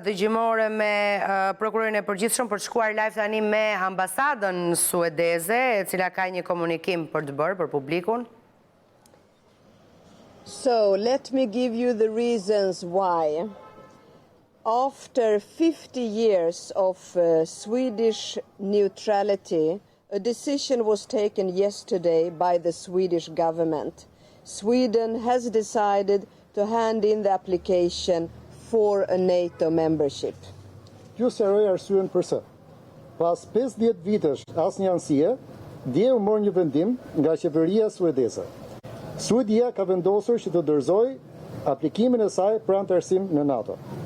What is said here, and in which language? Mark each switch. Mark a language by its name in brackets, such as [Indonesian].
[Albanian] dëgjimore me prokurorin e përgjithshëm për të shkuar live tani me ambasadën suedeze, e cila ka një komunikim për të bërë për publikun. [English] So, let me give you the reasons why. After 50 years of Swedish neutrality, a decision was taken yesterday by the Swedish government. Sweden has decided to hand in the application for a NATO membership. [Albanian] Ju sqaroj arsyen pse. Pas 50 vitesh asnjë anësie, dje u mor një vendim nga qeveria suedeze. Suedia ka vendosur që të dorëzojë aplikimin e saj për anëtarësim në NATO.